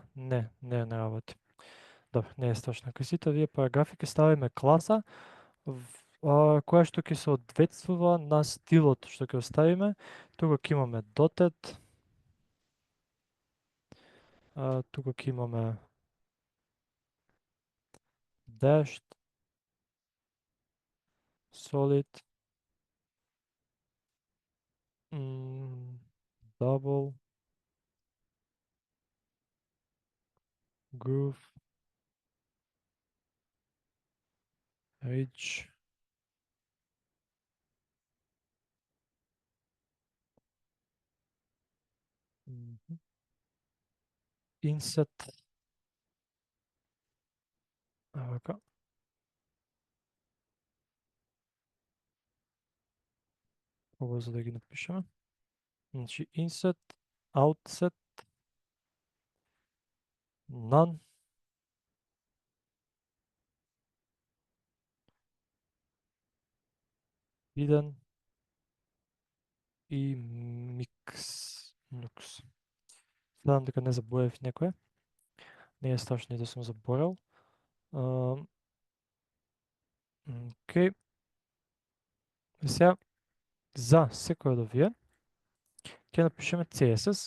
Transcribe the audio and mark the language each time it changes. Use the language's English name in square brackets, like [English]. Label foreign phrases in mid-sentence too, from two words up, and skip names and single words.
[Macedonian] Не работи. Добро, не е страшно. Кај сите овие параграфи ќе ставиме класа, која што ќе се одветствува на стилот што ќе оставиме. Тука ќе имаме dotted, тука ќе имаме dashed, [English] solid, double, groove, rich, inset, [Macedonian] вака. Побрзо да ги напишеме. Значи [English] inset, outset, none, hidden [Macedonian] и mix. Гледам дека не заборавив некој. Не е страшно и да сум заборал. Окей. И сега за секој од овие ќе напишеме CSS.